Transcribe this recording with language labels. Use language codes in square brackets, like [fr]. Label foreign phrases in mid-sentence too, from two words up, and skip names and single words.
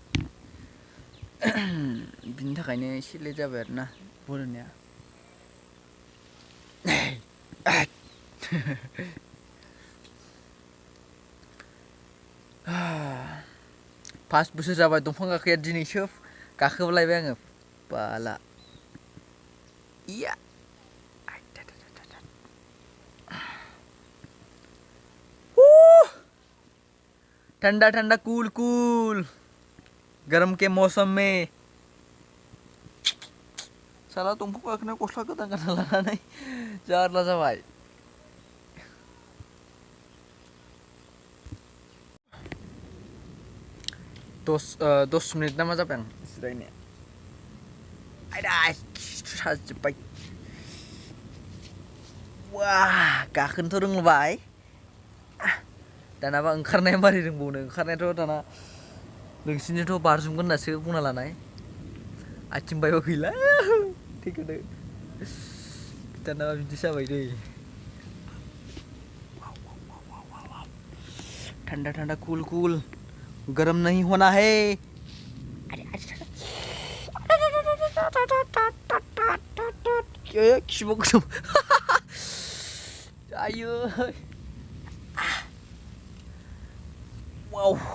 [brx] बिनि थाखायनो एसे लेट जाबाय आरोना भट होनाया पास बोसोर जाबाय दंफां गाखोया दिनैसो गाखोलायबाय आङो बाला इया [hi] ठंडा ठंडा कूल गरम के मौसम में [brx] साला दंफां गाखोना गस्ला गोदान गानना लानानै जारला जाबाय दस मिनिट ना मा जाबाय आं जिरायनाया आयदा साजोब्बाय वाह गाखोनोथ' रोंबाय दानाबा ओंखारनाया मारै रोंबावनो ओंखारनायाथ' दाना नोंसिनिथ' बारजुमगोन होननासो बुंना लानाय आथिं बायबा गैला थैगोनो दानाबा बिदि जाबाय दै [hi] ठंडा ठंडा कूल गरम नहीं होना है [brx] खिबो गोसोम आयो वाव